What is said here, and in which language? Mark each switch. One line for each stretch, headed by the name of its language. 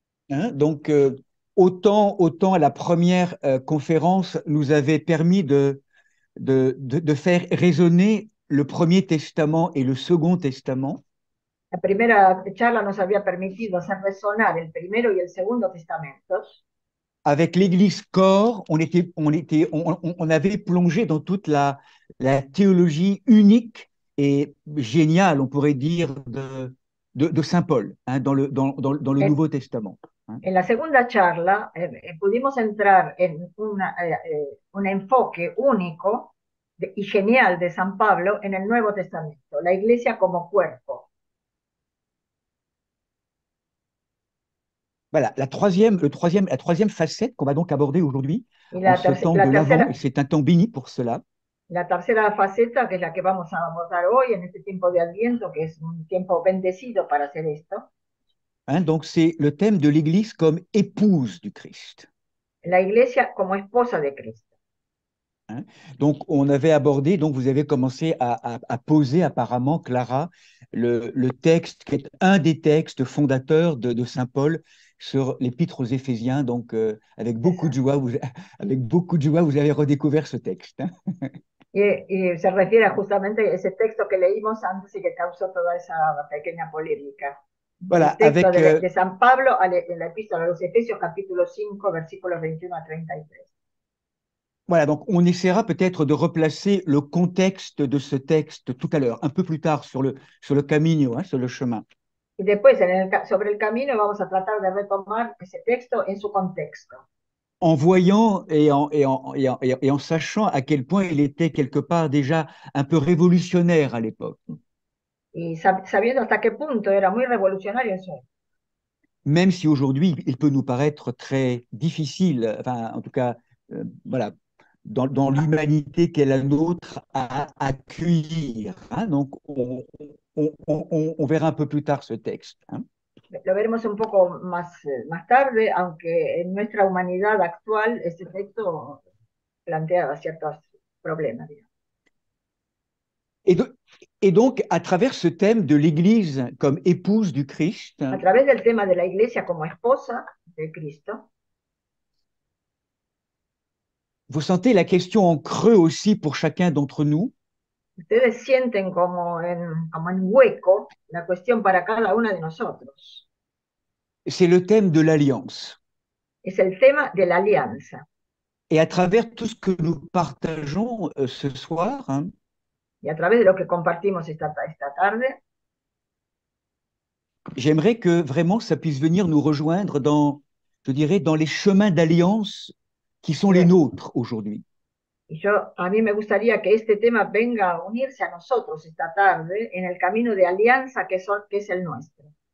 French: hein, donc autant la première conférence nous avait permis de faire résonner le Premier Testament et le Second Testament.
Spanish: La primera charla nos había permitido hacer resonar el primero y el segundo testamentos.
French: Avec l'Église corps, on avait plongé dans toute la théologie unique et géniale, on pourrait dire, de Saint Paul, hein, dans le
Spanish: En,
French: Nouveau Testament. Hein.
Spanish: en la segunda charla pudimos entrar en un enfoque único y genial de San Pablo en el Nuevo Testamento, la iglesia como cuerpo.
French: Voilà, la troisième facette qu'on va donc aborder aujourd'hui,
Spanish: Y
French: en ce temps de l'Avent, et c'est un temps béni pour cela.
Spanish: La tercera faceta, que es la que vamos a abordar hoy en este tiempo de Adviento, que es un tiempo bendecido para hacer esto.
French: Hein, donc c'est le thème de l'Église comme épouse du Christ.
Spanish: La iglesia como esposa de Cristo. Hein.
French: Donc on avait abordé, donc vous avez commencé à poser apparemment, Clara, le texte qui est un des textes fondateurs de Saint Paul sur l'Épître aux Éphésiens. Donc avec beaucoup de joie, vous avez redécouvert ce texte. Hein.
Spanish: Y se refiere justamente a ese texto que leímos antes y que causó toda esa pequeña polémica.
French: Voilà,
Spanish: El texto
French: avec
Spanish: de San Pablo en la epístola a los Efesios, capítulo 5, versículos 21 a 33.
French: voilà, donc on essaiera peut-être de replacer le contexte de ce texte tout à l'heure, un peu plus tard sur le camino, hein, sur le chemin.
Spanish: Y después, sobre el camino, vamos a tratar de retomar ese texto en su contexto.
French: En voyant et en sachant à quel point il était quelque part déjà un peu révolutionnaire à l'époque.
Spanish: Y sabiendo hasta qué punto era muy revolucionario en su época.
French: Même si aujourd'hui, il peut nous paraître très difficile, enfin, en tout cas, voilà, dans l'humanité qu'est la nôtre, à accueillir. Hein. Donc, on verra un peu plus tard ce texte. Hein.
Spanish: Lo veremos un poco más tarde, aunque en nuestra humanidad actual este texto plantea ciertos problemas. Digamos.
French: Et donc, à travers ce thème de l'Église comme épouse du Christ,
Spanish: A través del tema de la iglesia como esposa de Cristo,
French: vous sentez la question en creux aussi pour chacun d'entre nous.
Spanish: ustedes sienten como en hueco la cuestión para cada una de nosotros.
French: C'est le thème de l'alliance.
Spanish: Es el tema de la alianza.
French: Et à travers tout ce que nous partageons ce soir, hein,
Spanish: Y a través de lo que compartimos esta tarde,
French: j'aimerais que vraiment ça puisse venir nous rejoindre dans, je dirais, dans les chemins d'alliance qui sont les Eh, nôtres aujourd'hui.
Spanish: Y a mí me gustaría que este tema venga a unirse a nosotros esta tarde en el camino de alianza que es el nuestro